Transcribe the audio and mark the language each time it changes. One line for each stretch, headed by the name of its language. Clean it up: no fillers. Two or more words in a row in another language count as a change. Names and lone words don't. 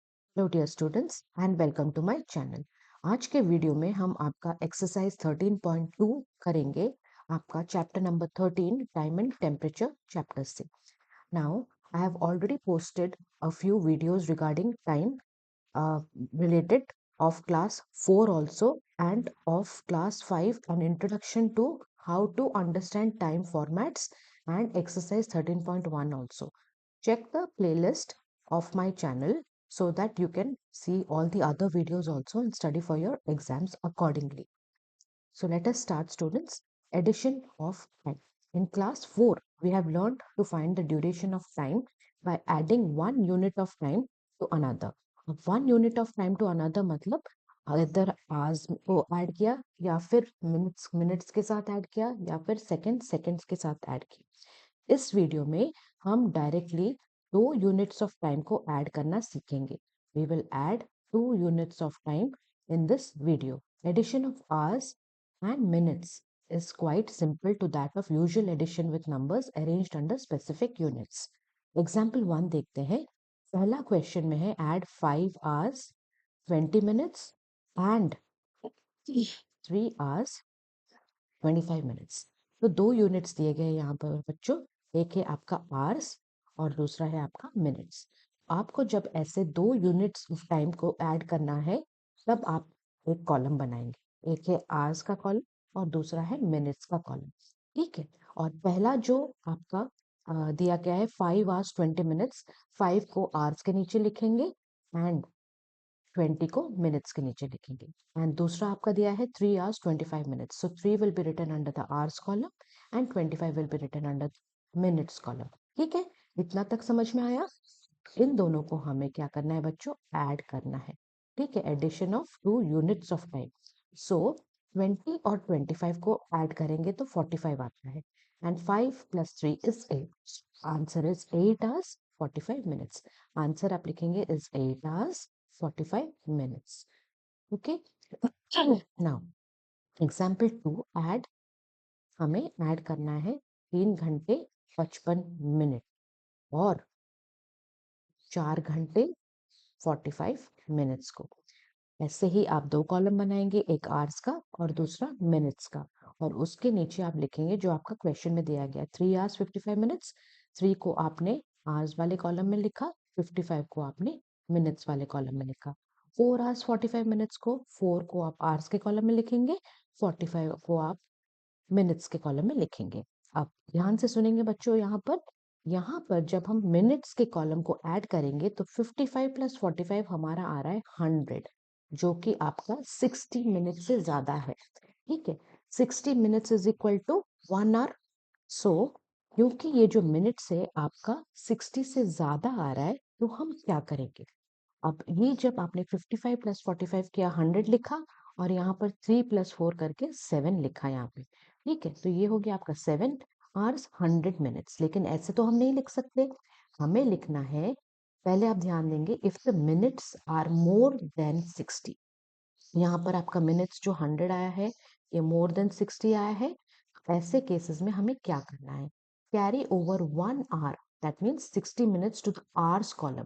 English: Hello dear students and welcome to my channel.
Hindi: आज के वीडियो में हम आपका एक्सरसाइज 13.2 करेंगे, आपका चैप्टर नंबर 13 टाइम एंड टेम्परेचर चैप्टर से।
English: Now I have already posted a few videos regarding time related of class 4 also and of class 5 an introduction to how to understand time formats and exercise 13.1 also. Check the playlist of my channel so that you can see all the other videos also and study for your exams accordingly. So let us start, students. Addition of time. In class 4, we have learned to find the duration of time by adding one unit of time to another.
Hindi: अब
English: one unit of time to another
Hindi: मतलब अगर hours को ऐड किया या फिर मिनट्स के साथ ऐड किया या फिर सेकेंड्स के साथ ऐड किया। इस वीडियो में हम डायरेक्टली
English: 2 units of time
Hindi: को ऐड करना सीखेंगे।
English: We will add 2 units of time in this video. Addition of hours and minutes is quite simple to that of usual addition with numbers arranged under specific units.
Hindi: Example 1 देखते हैं। पहला क्वेश्चन में है
English: add 5 hours 20 minutes and 3 hours 25 minutes।
Hindi: तो 2 units दिए गए यहाँ पर बच्चों, एक है आपका hours और दूसरा है आपका minutes। आपको जब ऐसे
English: 2 units of time
Hindi: को ऐड करना है तब आप एक कॉलम बनाएंगे, एक है hours का कॉलम और दूसरा है minutes का कॉलम। ठीक है, और पहला जो आपका दिया गया है
English: 5 hours 20 minutes,
Hindi: 5 को hours के नीचे लिखेंगे एंड 20 को मिनट्स के नीचे लिखेंगे।
English: एंड
Hindi: दूसरा आपका दिया है
English: 3 hours 25 minutes, So 3 will be written under the hours column and 25 will be written under minutes column.
Hindi: ठीक है, इतना तक समझ में आया। इन दोनों को हमें क्या करना है बच्चों, ऐड करना है। ठीक है,
English: Addition of 2 units of time.
Hindi: सो 20 और 25 को ऐड करेंगे तो 45 आता है एंड 5 + 3 इज 8।
English: Answer is 8 hours 45 minutes. आंसर
Hindi: आप लिखेंगे
English: is 8 hours 45 minutes. Okay. Now, example 2 add,
Hindi: हमें ऐड करना है 3 घंटे 55 मिनट और 4 घंटे 45 मिनट्स को। ऐसे ही आप 2 कॉलम बनाएंगे, एक आवर्स का और दूसरा मिनट्स का, और उसके नीचे आप लिखेंगे जो आपका क्वेश्चन में दिया गया
English: 3 hours 55 minutes।
Hindi: 3 को आपने आवर्स वाले कॉलम में लिखा, 55 को आपने मिनट्स वाले कॉलम में लिखा।
English: 4 hours 45 minutes
Hindi: को 4 को आप आवर्स के कॉलम में लिखेंगे, 45 को आप मिनट्स के कॉलम में लिखेंगे। अब ध्यान से सुनेंगे बच्चों, यहाँ पर जब हम मिनट्स के कॉलम को ऐड करेंगे तो 55 + 45 हमारा आ रहा है 100, जो कि आपका 60 मिनट से ज्यादा है। ठीक है,
English: 60 minutes is equal to 1 hour.
Hindi: सो क्योंकि ये जो मिनट्स है आपका 60 से ज्यादा आ रहा है तो हम क्या करेंगे। अब ये जब आपने 55 + 45 किया 100 लिखा और यहाँ पर 3 + 4 करके 7 लिखा यहाँ पे। ठीक है, तो ये हो गया आपका
English: 7 hours 100 minutes।
Hindi: लेकिन ऐसे तो हम नहीं लिख सकते, हमें लिखना है, पहले आप ध्यान देंगे,
English: If the minutes are more than 60.
Hindi: यहाँ पर आपका मिनट्स जो 100 आया है ये
English: more than 60
Hindi: आया है। ऐसे केसेस में हमें क्या करना है,
English: Carry over 1 hour, that means 60 minutes to the hours column.